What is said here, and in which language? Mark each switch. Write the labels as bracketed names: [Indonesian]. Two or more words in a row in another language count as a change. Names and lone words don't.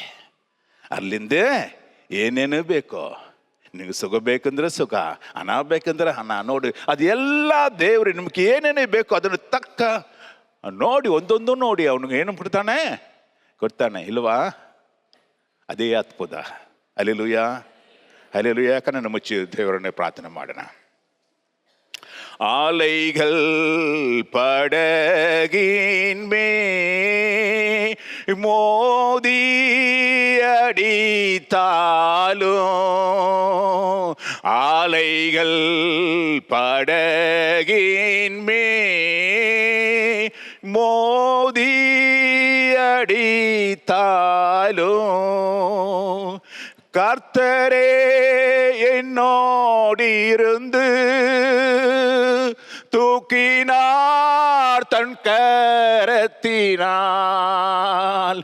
[Kannada] ಅಲ್ಲಿಂದ ಏನೇನು ಬೇಕೋ, ನಿಮಗೆ ಸುಖ ಬೇಕಂದ್ರೆ ಸುಖ, ಹಣ ಬೇಕಂದ್ರೆ ಹಣ. ನೋಡಿ ಅದೆಲ್ಲ ದೇವ್ರು ನಿಮ್ಗೆ ಏನೇನೇ ಬೇಕು ಅದನ್ನು ತಕ್ಕ ನೋಡಿ ಒಂದೊಂದು ನೋಡಿ ಅವನಿಗೆ ಏನು ಕೊಡ್ತಾನೆ ಇಲ್ವಾ? ಅದೇ ಅದ್ಭುತ. ಹಲ್ಲೆಲೂಯಾ, ಹಲ್ಲೆಲೂಯಾ. ಕಣ್ಣನ್ನು ಮುಚ್ಚಿ ದೇವರನ್ನೇ ಪ್ರಾರ್ಥನೆ ಮಾಡೋಣ. [Tamil] ஆலைகள் படகின் மோதி அடித்தாலும், ஆலைகள் படகின் மோதி அடித்தாலும், கர்த்தரே என்னோடிருந்து தூக்கினார் தன் கரத்தினால்.